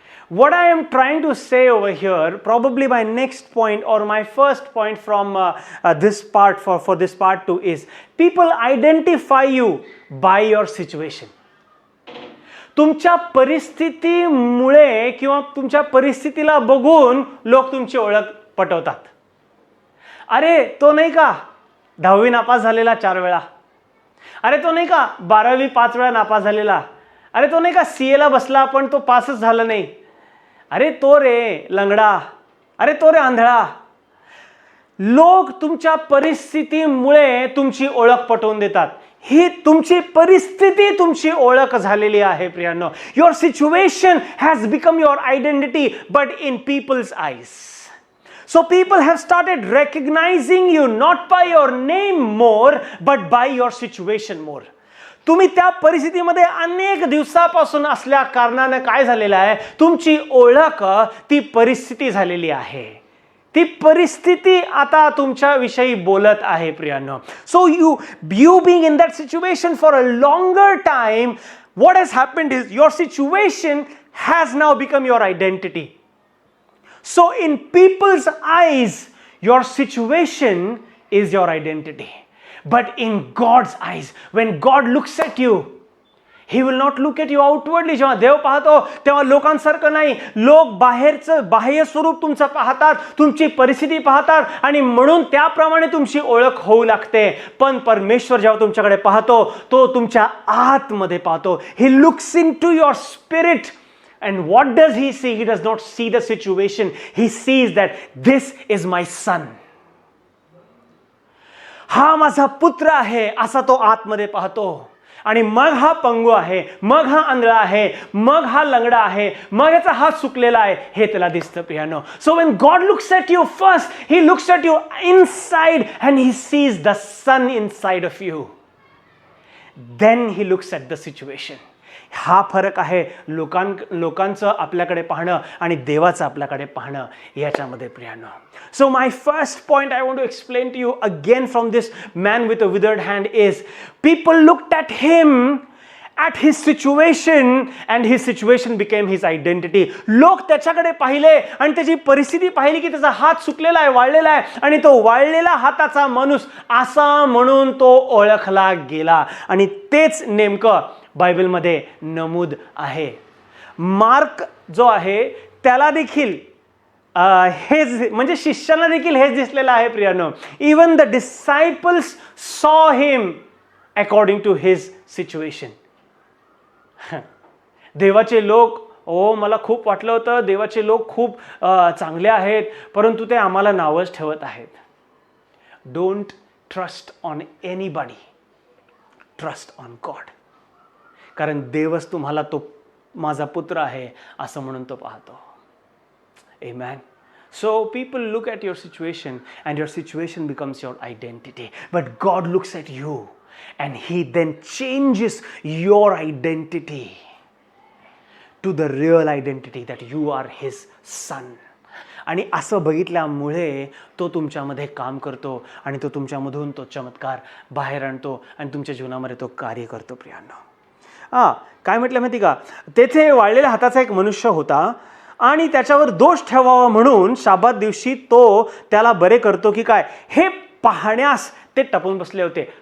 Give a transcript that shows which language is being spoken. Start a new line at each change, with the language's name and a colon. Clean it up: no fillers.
English: What I am trying to say over here, probably my next point or my first point from this part for this part 2 is people identify you by your situation.
Marathi: तुमच्या परिस्थितीमुळे किंवा तुमच्या परिस्थितीला बघून लोक तुमची ओळख पटवतात. अरे तो नाही का 10वी नापास झालेला 4 वेळा, अरे तो नाही का 12वी 5 वेळा नापास झालेला, अरे तो नाही का CA ला बसला पण तो पासच झाला नाही, अरे तो रे लंगडा, अरे तो रे आंधळा. लोक तुमच्या परिस्थितीमुळे तुमची ओळख पटवून देतात. ही तुमची परिस्थिती तुमची ओळख झालेली आहे प्रियांनो.
English: Your situation has become your identity but in people's eyes. So people have started recognizing you not by your name more but by your situation more.
Marathi: तुम्ही त्या परिस्थितीमध्ये अनेक दिवसापासून असल्या कारणाने काय झालेलं आहे, तुमची ओळख ती परिस्थिती झालेली आहे. ती परिस्थिती आता तुमच्या विषयी बोलत आहे प्रियांनो.
English: So you being in that situation for a longer time, what has happened is your situation has now become your identity. So in people's eyes, your situation is your identity. But in God's eyes, when God looks at you, He will not look at you outwardly.
Marathi: जेव्हा देव पाहतो तेव्हा लोकांसारखं नाही. लोक बाहेरचं बाह्य स्वरूप तुमचं पाहतात, तुमची परिस्थिती पाहतात आणि म्हणून त्याप्रमाणे तुमची ओळख होऊ लागते. पण परमेश्वर जेव्हा तुमच्याकडे पाहतो तो तुमच्या आतमध्ये पाहतो.
English: He looks into your spirit. And what does he see? He does not see the situation. He sees that this is my son.
Marathi: हा माझा पुत्र आहे असा तो आतमध्ये पाहतो. आणि मग हा पंगू आहे, मग हा आंधळा आहे, मग हा लंगडा आहे, मग याचा हात सुकलेला आहे, हे त्याला दिसतं प्रियांनो.
English: So when God looks at you first, he looks at you inside and he sees the son inside of you. Then he looks at the situation.
Marathi: हा फरक आहे लोकांचं आपल्याकडे पाहणं आणि देवाचं आपल्याकडे पाहणं याच्यामध्ये प्रियांनो.
English: So my first point I want to explain to you again from this man with a withered hand is people looked at him at his situation and his situation became his identity.
Marathi: लोक त्याच्याकडे पाहिले आणि त्याची परिस्थिती पाहिली की त्याचा हात सुकलेला आहे, वाळलेला आहे आणि तो वाळलेला हाताचा माणूस असा म्हणून तो ओळखला गेला. आणि तेच नेमकं बायबलमध्ये नमूद आहे. मार्क जो आहे त्याला देखील हेच म्हणजे शिष्यांना देखील हेच दिसलेलं आहे प्रियांनो.
English: Even the disciples saw him according to his situation.
Marathi: देवाचे लोक, मला खूप वाटलं होतं देवाचे लोक खूप चांगले आहेत परंतु ते आम्हाला नावच ठेवत आहेत.
English: Don't trust on anybody, trust on God.
Marathi: कारण देवच तुम्हाला तो माझा पुत्र आहे असं म्हणून तो पाहतो.
English: Amen. So people look at your situation and your situation becomes your identity. But God looks at you and He then changes your identity to the real identity that you are his son.
Marathi: आणि असं बघितल्यामुळे तो तुमच्यामध्ये काम करतो आणि तो तुमच्यामधून तो चमत्कार बाहेर आणतो आणि तुमच्या जीवनामध्ये तो कार्य करतो. प्रियांनो, काय म्हटलं माहिती का, तेथे वाळलेल्या हाताचा एक मनुष्य होता आणि त्याच्यावर दोष ठेवावा म्हणून शाबात दिवशी तो त्याला बरे करतो की काय, हे पाहण्यास ते टपून बसले होते.